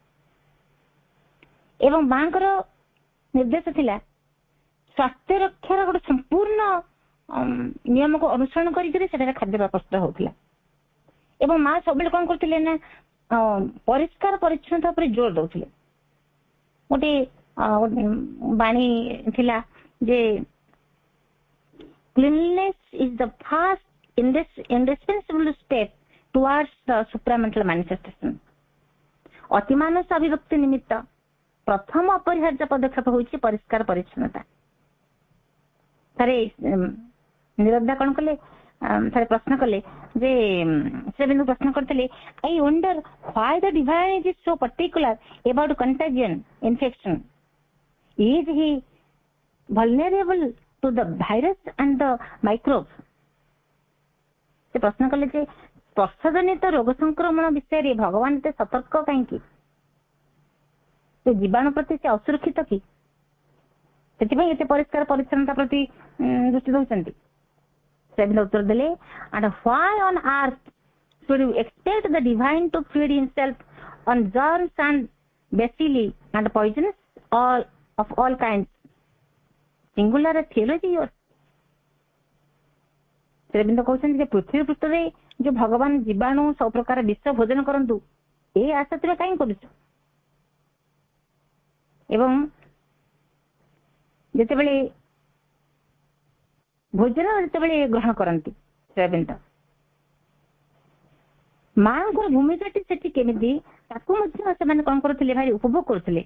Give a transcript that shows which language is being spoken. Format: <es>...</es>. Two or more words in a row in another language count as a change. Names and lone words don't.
<or>ଏବଂ ମାଙ୍କର ନିର୍ଦ୍ଦେଶ ଥିଲା ସ୍ୱାସ୍ଥ୍ୟ ରକ୍ଷାର ଗୋଟେ ସମ୍ପୂର୍ଣ୍ଣ ନିୟମକୁ ଅନୁସରଣ କରିକି ସେଠାରେ ଖାଦ୍ୟ ପ୍ରସ୍ତୁତ ହଉଥିଲା। ଏବଂ ମା ସବୁବେଳେ କଣ କରୁଥିଲେ ନା ପରିଷ୍କାର ପରିଚ୍ଛନ୍ନତା ଉପରେ ଜୋର ଦଉଥିଲେ। ଗୋଟେ ବାଣୀ ଥିଲା ଯେ</or> <en>cleanliness is the first indispensable step towards the supramental manifestation।</en> <or>ଅତି ମାନସ ଅଭିବ୍ୟକ୍ତି ନିମିତ୍ତ ପ୍ରଥମ ଅପରିହାର୍ଯ୍ୟ ପଦକ୍ଷେପ ହେଉଛି ପରିଷ୍କାର ପରିଚ୍ଛନ୍ନତା। ଥରେ ନିରବ୍ଧା କଣ କଲେ, ଥରେ ପ୍ରଶ୍ନ କଲେ ଯେ ଶ୍ରୀଅରବିନ୍ଦ ପ୍ରଶ୍ନ କରିଥିଲେ,</or> <en>I wonder why the divine is so particular about contagion infection. Is he vulnerable to the virus and the microbes?</en> <or>ସେ ପ୍ରଶ୍ନ କଲେ ଯେ ସ୍ପର୍ଶଜନିତ ରୋଗ ସଂକ୍ରମଣ ବିଷୟରେ ଭଗବାନ ଏତେ ସତର୍କ କାହିଁକି? ସେ ଜୀବାଣୁ ପ୍ରତି ସେ ଅସୁରକ୍ଷିତ କି? ସେଥିପାଇଁ ଏତେ ପରିଷ୍କାର ପରିଚ୍ଛନ୍ନତା ପ୍ରତି ଦୃଷ୍ଟି ଦଉଛନ୍ତି। ଶ୍ରୀଅରବିନ୍ଦ ଉତ୍ତର ଦେଲେ,</or> <en>and why on earth should you expect the divine to feed himself on germs and bacilli and poisons of all kinds? Singular theology yours।</en> <or>ଶ୍ରୀଅରବିନ୍ଦ କହୁଛନ୍ତି ଯେ ପୃଥିବୀ ପୃଷ୍ଠରେ ଯୋଉ ଭଗବାନ ଜୀବାଣୁ ସବୁ ପ୍ରକାର ବିଷ ଭୋଜନ କରନ୍ତୁ ଏ ଆଶା ତୁମେ କାହିଁ କରୁଛ? ଏବଂ ଯେତେବେଳେ ଭୋଜନ ଯେତେବେଳେ ଗ୍ରହଣ କରନ୍ତି ଶ୍ରୀଅରବିନ୍ଦ ମାଙ୍କର ଭୂମିକାଟି ସେଠି କେମିତି ତାକୁ ମଧ୍ୟ ସେମାନେ କଣ କରୁଥିଲେ, ଭାରି ଉପଭୋଗ କରୁଥିଲେ।</or>